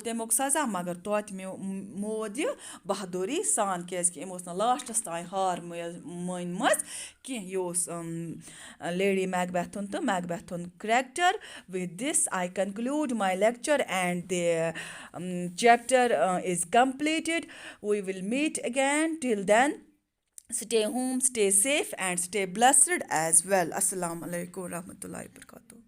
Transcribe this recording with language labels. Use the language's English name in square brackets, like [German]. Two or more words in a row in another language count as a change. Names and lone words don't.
[Kashmiri] تمیُک سزا مگر توتہِ مود یہِ بہادوٗری سان کیٛازِکہِ أمۍ اوس نہٕ لاسٹَس تانۍ ہار مٲنۍمٕژ کینٛہہ یہِ اوس لیڈی میکبیتھُن تہٕ میکبیتھُن کریکٹر [English] With this I conclude my lecture and the chapter is completed we will meet again till then stay home stay safe and stay blessed as well. [Arabic] السلام عليكم ورحمة الله وبركاته.